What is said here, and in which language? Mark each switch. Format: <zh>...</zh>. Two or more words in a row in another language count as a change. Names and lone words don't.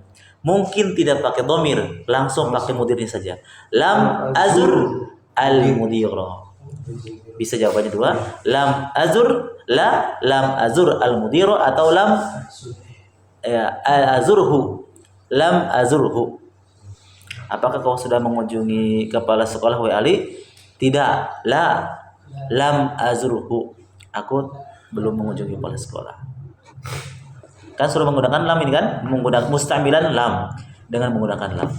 <id>Mungkin tidak pakai domir, langsung pakai mudirnya saja.</id> <ar>لم أزر المدير.</ar> <id>Bisa jawabannya dua.</id> <ar>لم أزر لم أزر المدير atau لم ال أزره. لم أزره.</ar> <id>Apakah kau sudah mengunjungi kepala sekolah Ali?</id> <ar>Tidak. لم أزره.</ar> <id>Aku belum mengunjungi kepala sekolah. Kan suruh menggunakan lam ini kan, menggunakan</id> <ar>مستعملا لم</ar> <id>dengan menggunakan lam.</id>